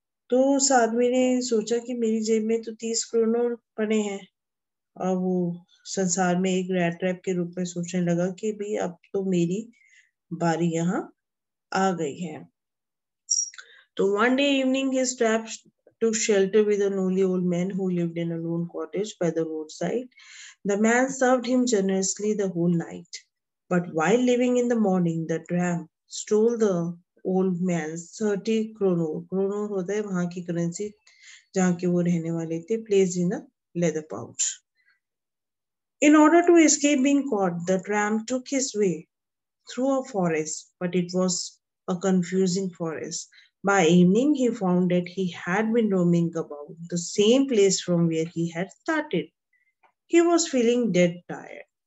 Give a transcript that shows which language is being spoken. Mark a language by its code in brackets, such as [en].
[hi] तो उस आदमी ने सोचा कि मेरी जेब में तो 30 करोड़ पड़े हैं और वो संसार में एक रैट ट्रैप के रूप में सोचने लगा कि भाई अब तो मेरी बारी यहाँ आ गई है। [en] तो one day evening his trap took shelter with an only old man who lived in a lone cottage by the roadside. The man served him generously the whole night. But while leaving in the morning, the tramp stole the old man's 30 krono. [hi] Krono होता है वहां की currency जहाँ के वो रहने वाले थे, [en] placed in a leather pouch. In order to escape being caught, the tramp took his way through a forest, but it was a confusing forest. By evening, he found that he had been roaming about the same place from where he had started. He was feeling dead tired.